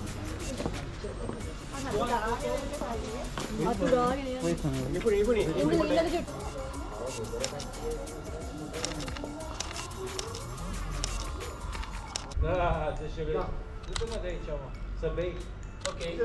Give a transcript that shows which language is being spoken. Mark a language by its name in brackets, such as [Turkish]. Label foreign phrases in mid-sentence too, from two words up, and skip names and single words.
[Sinhala] අතුරාගෙන යන්න. ඉපුණි. [Portuguese] Deixa eu ver. Deixa eu mandar aí, tchau. Sabei? Ok.